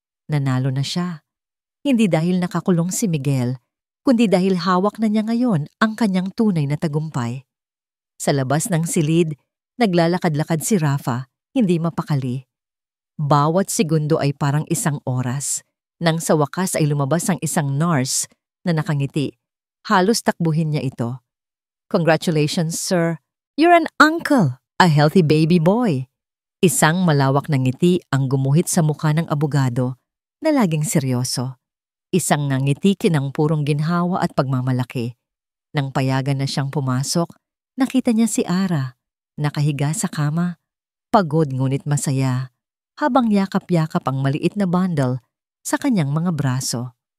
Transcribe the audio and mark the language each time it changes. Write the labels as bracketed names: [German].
[Filipino] Nanalo na siya. Hindi dahil nakakulong si Miguel, kundi dahil hawak na niya ngayon ang kanyang tunay na tagumpay. Sa labas ng silid, naglalakad-lakad si Rafa, hindi mapakali. Bawat segundo ay parang isang oras. Nang sa wakas ay lumabas ang isang nurse na nakangiti. Halos takbuhin niya ito. [English] "Congratulations, sir. You're an uncle, a healthy baby boy." [Filipino] Isang malawak na ngiti ang gumuhit sa mukha ng abogado na laging seryoso. Isang ngiti kinang purong ginhawa at pagmamalaki. Nang payagan na siyang pumasok, nakita niya si Ara, nakahiga sa kama, pagod ngunit masaya, habang yakap-yakap ang maliit na bundle sa kanyang mga braso.